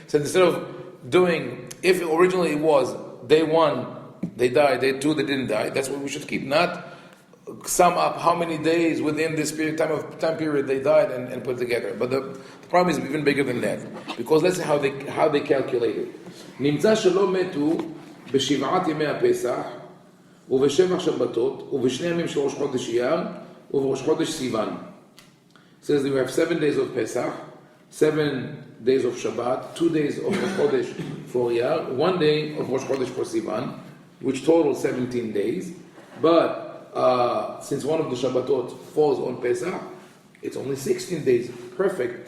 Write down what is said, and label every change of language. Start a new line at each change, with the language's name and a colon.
English: So instead of doing, if originally it was day 1 they died, day 2 they didn't die, that's what we should keep, not sum up how many days within this time period they died and put together. But the problem is even bigger than that, because let's see how they calculate it.
Hebrew: נמצא שלא מתו בשבעת ימי הפסח ובשבע שבתות ובשני ימים של ראש חודש אייר ובראש חודש סיוון.
English: It says that we have 7 days of Pesach, 7 days of Shabbat, 2 days of Rosh Chodesh for Iyar, 1 day of Rosh Chodesh for Sivan, which total 17 days. But since one of the Shabbatot falls on Pesach, it's only 16 days. Perfect.